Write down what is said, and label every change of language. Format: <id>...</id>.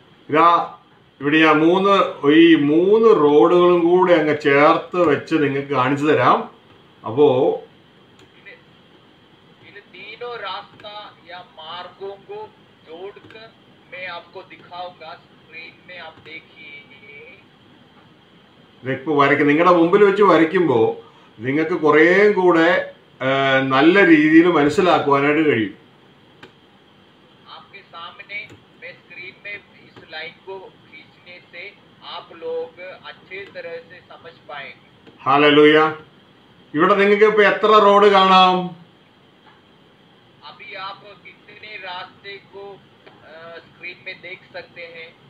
<ml>ഇതാ ഇവിടെ ഞാൻ ഈ മൂന്ന് റോഡുകളും കൂടെ അങ്ങ് ചേർത്ത് വെച്ച് നിങ്ങൾക്ക് കാണിച്ചു തരാം. അപ്പോ</ml> <hi>इन तीनों रास्ता या मार्गों को जोड़कर मैं आपको दिखाऊंगा। स्क्रीन में आप देखिए।</hi> <ml>ഇതിപ്പോ നിങ്ങളുടെ മുമ്പിൽ വെച്ച് വരയ്ക്കുമ്പോൾ നിങ്ങൾക്ക് കുറേയും കൂടെ നല്ല രീതിയിൽ മനസ്സിലാക്കുവാനായിട്ട് കഴിയും.</ml> <hi>आपके सामने मैं स्क्रीन में इस लाइन को खींचने से आप लोग अच्छे तरह से समझ पाएंगे।</hi> <ml>ഹല്ലേലൂയ. ഇവിടെ നിങ്ങൾക്ക് ഇപ്പൊ എത്ര റോഡ് കാണാം?</ml> <hi>अभी आप कितने रास्ते को स्क्रीन में देख सकते हैं?</hi>